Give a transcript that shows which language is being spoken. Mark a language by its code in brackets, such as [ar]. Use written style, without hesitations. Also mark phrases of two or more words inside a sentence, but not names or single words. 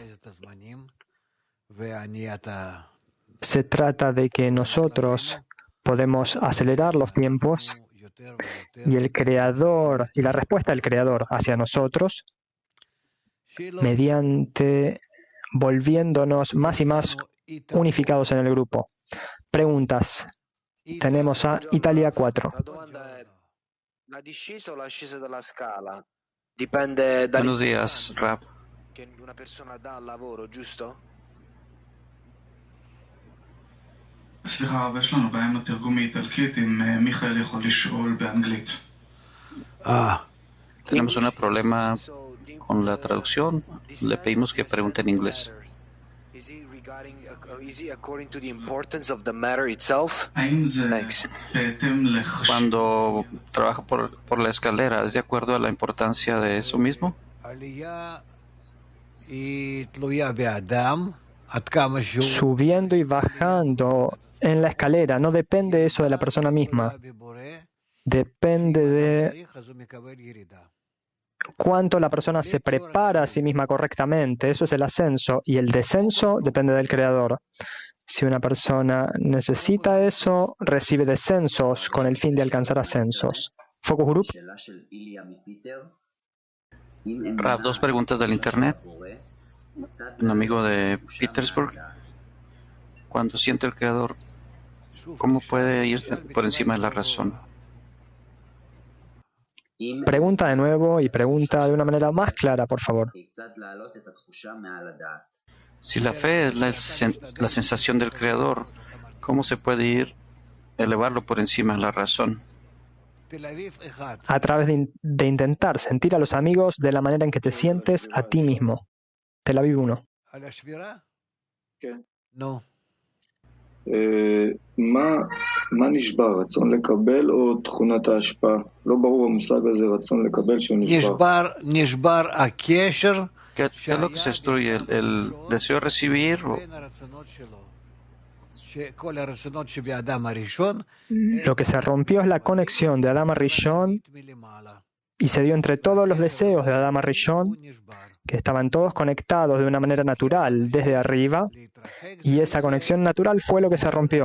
[es] Se trata de que nosotros podemos acelerar los tiempos y el Creador, y la respuesta del Creador hacia nosotros, mediante volviéndonos más y más unificados en el grupo. Preguntas. Tenemos a Italia 4. Buenos días, Rab. [it] che una persona dà al lavoro, giusto? [he] סליחה, אבל יש לנו בעיה עם התרגום מאיטלקית, אם מיכאל יכול לשאול באנגלית. [es] Tenemos un problema con la traducción. Le pedimos que pregunte en inglés. [en] Is it according to the importance of the matter itself? [he] האם זה [en] Thanks. [he] בהתאם [es] Cuando trabaja por la escalera, ¿es de acuerdo a la importancia de eso mismo? Subiendo y bajando en la escalera, no depende eso de la persona misma. Depende de cuánto la persona se prepara a sí misma correctamente. Eso es el ascenso. Y el descenso depende del Creador. Si una persona necesita eso, recibe descensos con el fin de alcanzar ascensos. Focus Group. Rav, 2 preguntas del Internet. Un amigo de Petersburg. Cuando siente el Creador, ¿cómo puede ir por encima de la razón? Pregunta de nuevo y pregunta de una manera más clara, por favor. Si la fe es la sensación del Creador, ¿cómo se puede elevarlo por encima de la razón? A través de intentar sentir a los amigos de la manera en que te sientes a ti mismo. Tel Aviv 1. No. [he] מה נשבר? רצון לקבל או תכונת ההשפעה? לא ברור המושג הזה, רצון לקבל שהוא נשבר. נשבר הקשר. [es] ¿Qué es lo que se destruye? ¿El deseo de recibir? Lo que se rompió es la conexión de Adama Rishon y se dio entre todos los deseos de Adama Rishon, que estaban todos conectados de una manera natural desde arriba, y esa conexión natural fue lo que se rompió.